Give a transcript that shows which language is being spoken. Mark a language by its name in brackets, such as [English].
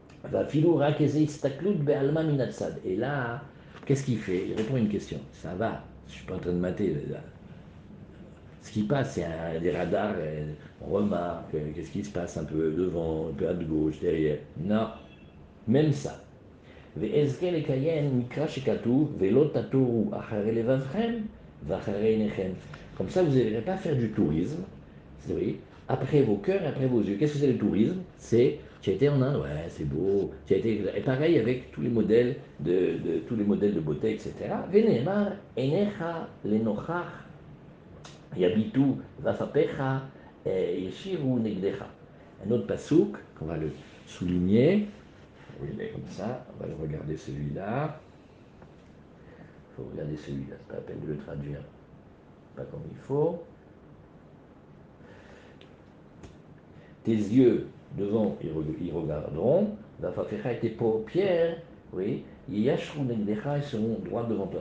[Hebrew] ואפילו רק איזו הסתכלות בעלמא מן הצד. [French] Et là, qu'est-ce qu'il fait? Il répond à une question. Ça va, je ne suis pas en train de mater. Là. Ce qui passe, c'est des radars, on remarque qu'est-ce qui se passe un peu devant, un peu à gauche, derrière. Non, même ça. [Hebrew] ואזכה לקיים מקרא שכתוב ולא תטורו אחרי לבבכם ואחרי עיניכם. [French] Comme ça, vous n'allez pas faire du tourisme, oui, après vos cœurs et après vos yeux. Qu'est-ce que c'est le tourisme? C'est, tu as été en Inde, ouais, c'est beau. Tu as été, et pareil avec tous les modèles tous les modèles de beauté, etc. [Hebrew] ונאמר, עיניך לנוכח יביטו ואפיך ישירו נגדך. [French] Un autre pasouk, qu'on va le souligner. Oui, il est comme ça, on va le regarder celui-là. Il faut regarder celui-là, c'est pas la peine de le traduire, pas comme il faut. Tes yeux devant, ils regarderont. Vafafecha et tes paupières, oui, [Hebrew] yashrou negdecha, [French] ils seront droits devant toi.